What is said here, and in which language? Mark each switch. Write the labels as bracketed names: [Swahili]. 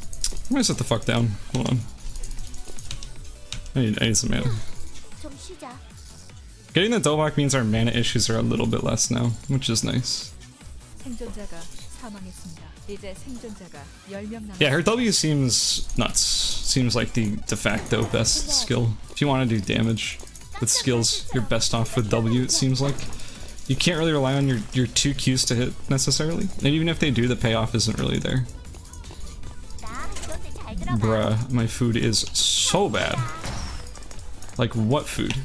[English] I'm gonna sit the fuck down. Hold on. I need some mana. [Korean] 좀 쉬자. [English] Getting the Dobak means our mana issues are a little bit less now, which is nice. [Korean] 생존자가 사망했습니다. 이제 생존자가 10명 남았습니다. [English] Yeah, her W seems nuts. Seems like the de facto best skill. If you want to do damage with skills, you're best off with W, it seems like. You can't really rely on your 2 Qs to hit necessarily. And even if they do, the payoff isn't really there. [Korean] 나 그런데 잘 들어가. [English] Bruh, my food is so bad. Like, what food?